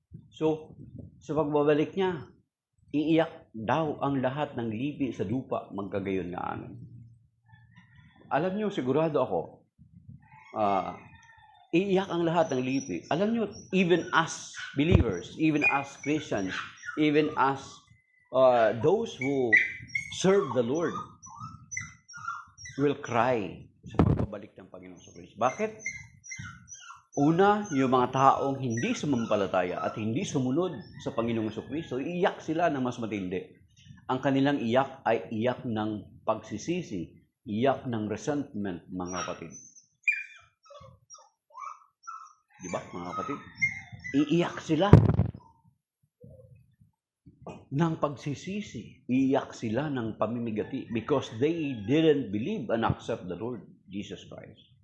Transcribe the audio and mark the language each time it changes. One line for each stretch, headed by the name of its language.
Filipino: So, sa pagbabalik niya, iiyak daw ang lahat ng lipi sa lupa, magkagayon nga amin. Alam niyo, sigurado ako, iiyak ang lahat ng lipi. Alam niyo,
English: even as believers, even as Christians, even as those who serve the Lord, will cry
Filipino: sa pagbabalik ng Panginoong Jesucristo. Bakit? Una, yung mga taong hindi sumampalataya at hindi sumunod sa Panginoong Jesucristo, iiyak sila ng mas matindi. Ang kanilang iyak ay iyak ng pagsisisi, iyak ng resentment, mga kapatid. Diba, mga kapatid? Iiyak sila ng pagsisisi, iiyak sila ng pamimigati
English: because they didn't believe and accept the Lord Jesus Christ.